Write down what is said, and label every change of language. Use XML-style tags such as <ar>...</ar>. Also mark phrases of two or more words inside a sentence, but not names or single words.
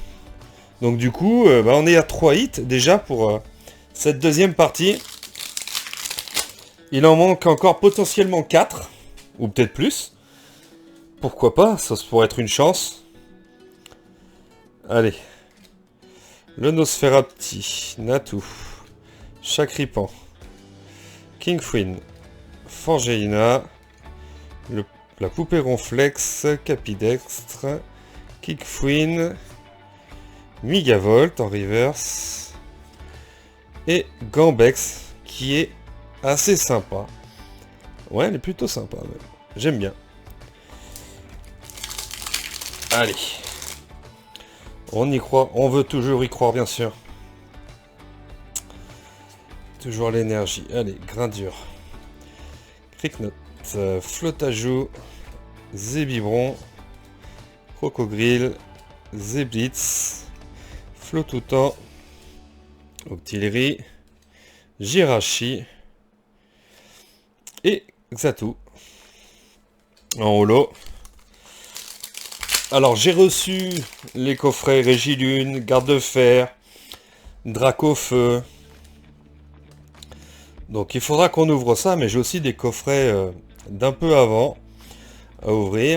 <fr>Donc du coup, bah, on est à 3 hits déjà pour cette deuxième partie. Il en manque encore potentiellement 4. Ou peut-être plus. Pourquoi pas, ça pourrait être une chance. Allez. Le Nosferapti, Natu, Chakripan, Kingfrin, Forgeina, la poupée Ronflex, Capidextre, Kickfrin, Migavolt en reverse, et Gambex, qui est assez sympa. Ouais, elle est plutôt sympa, même. J'aime bien. Allez. On y croit, on veut toujours y croire, bien sûr. Toujours l'énergie. Allez, Grindure. Cricknot, Flotajou, Zébibron, Crocogrill, Zéblitz, Flotoutan, Octillerie, Jirachi et Xatu. En holo. Alors j'ai reçu les coffrets Régilune, Garde de Fer, Dracofeu. Donc il faudra qu'on ouvre ça, mais j'ai aussi des coffrets d'un peu avant à ouvrir.</fr>